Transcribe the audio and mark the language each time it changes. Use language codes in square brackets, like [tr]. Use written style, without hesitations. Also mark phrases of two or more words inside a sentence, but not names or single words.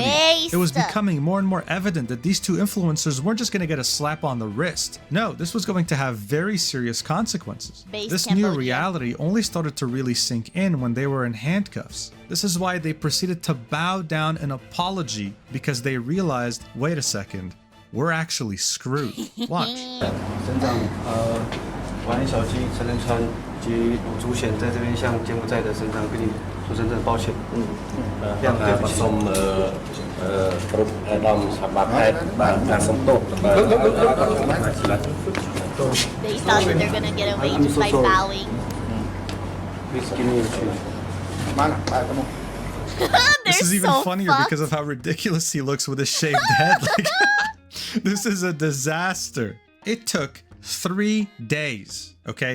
[en] It was becoming more and more evident that these two influencers weren't just going to get a slap on the wrist. No, this was going to have very serious consequences. This new reality only started to really sink in when they were in handcuffs. This is why they proceeded to bow down an apology, because they realized, wait a second, we're actually screwed. Watch. [zh] 省长，晚安小鸡陈仁川及吴祖显在这边向柬埔寨的省长跟你说真正抱歉。非常对不起。 គ្រប់អាដាមសបាខេតបានការសុំទោស [en] They thought that they're gonna get away just by bowing. Please give me a chance. This is even funnier because of how ridiculous he looks with his shaved head. Like, this is a disaster. It took 3 days, okay?